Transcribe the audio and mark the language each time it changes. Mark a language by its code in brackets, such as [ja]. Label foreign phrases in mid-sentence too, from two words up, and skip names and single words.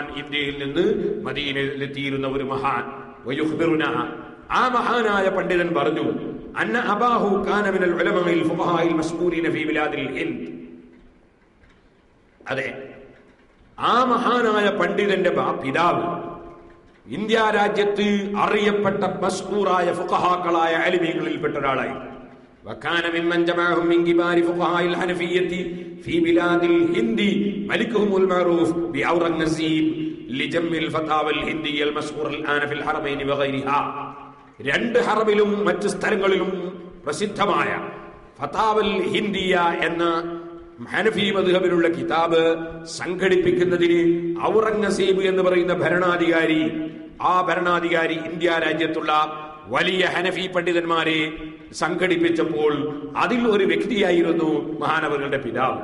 [ml] ഇന്ത്യയിൽ നിന്ന് മദീനയിലെത്തിയിരുന്ന ഒരു മഹാൻ. ആ മഹാനായ പണ്ഡിതൻ പറഞ്ഞു, [ar] أن أباه كان من العلماء الفقهاء المذكورين في بلاد الهند. [ml] അതെ, ആ മഹാനായ പണ്ഡിതന്റെ പിതാവ് ഇന്ത്യ രാജ്യത്ത് അറിയപ്പെട്ട മസ്കൂറായ ഫുഖഹാക്കളായ അലിമീങ്ങളിൽപ്പെട്ട ഒരാളായി. [ar] وكان ممن جمعهم من كبار فقهاء الحنفية في بلاد الهند ملكهم المعروف بأورنഗസീബ് لجمع الفتاوى الهندية المشهورة الآن في الحرمين وغيرها. [ml] രണ്ട് ഹറമിലും മറ്റ് സ്ഥലങ്ങളിലും പ്രസിദ്ധമായ ഫതാവൽ ഹിന്ദിയ എന്ന ഹനഫി മദ്ഹബിലുള്ള കിതാബ് സംഘടിപ്പിക്കുന്നതിന് ഔറംഗസീബ് എന്ന് പറയുന്ന ഭരണാധികാരി, ആ ഭരണാധികാരി ഇന്ത്യ രാജ്യത്തുള്ള വലിയ ഹനഫി പണ്ഡിതന്മാരെ സംഘടിപ്പിച്ചപ്പോൾ അതിൽ ഒരു വ്യക്തിയായിരുന്നു മഹാനവറുകളുടെ പിതാവ്.